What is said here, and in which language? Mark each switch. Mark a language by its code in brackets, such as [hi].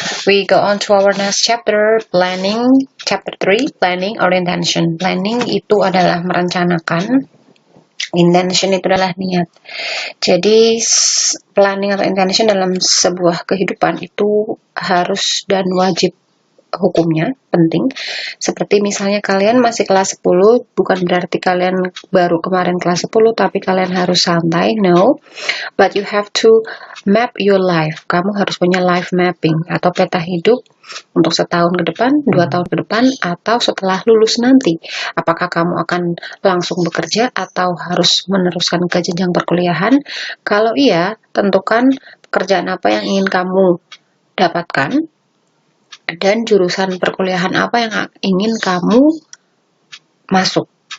[en] We go on to our next chapter, planning, chapter 3, planning or intention. [id] Planning itu adalah merencanakan, intention itu adalah niat. Jadi planning atau intention dalam sebuah kehidupan itu harus dan wajib hukumnya, penting. Seperti misalnya kalian masih kelas 10, bukan berarti kalian baru kemarin kelas 10 tapi kalian harus santai, no. [en] But you have to map your life. [id] Kamu harus punya life mapping atau peta hidup untuk setahun ke depan, 2 tahun ke depan, atau setelah lulus nanti. Apakah kamu akan langsung bekerja atau harus meneruskan ke jenjang perkuliahan? Kalau iya, tentukan pekerjaan apa yang ingin kamu dapatkan dan jurusan perkuliahan apa yang ingin kamu masuk.